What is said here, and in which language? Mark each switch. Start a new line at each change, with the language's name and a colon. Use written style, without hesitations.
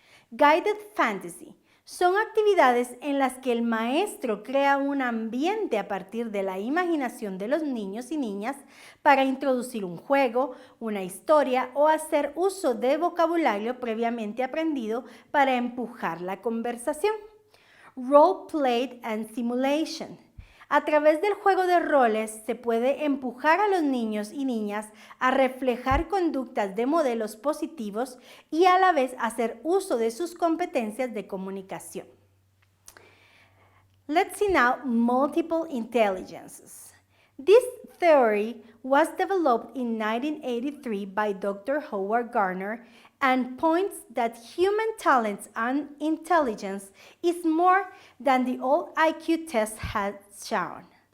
English: Guided Fantasy.
Spanish: Son actividades en las que el maestro crea un ambiente a partir de la imaginación de los niños y niñas para introducir un juego, una historia o hacer uso de vocabulario previamente aprendido para empujar la conversación.
English: Role Play and Simulation.
Spanish: A través del juego de roles se puede empujar a los niños y niñas a reflejar conductas de modelos positivos y a la vez hacer uso de sus competencias de comunicación.
English: Let's see now multiple intelligences. This theory was developed in 1983 by Dr. Howard Gardner and points that human talents and intelligence is more than the old IQ test has shown.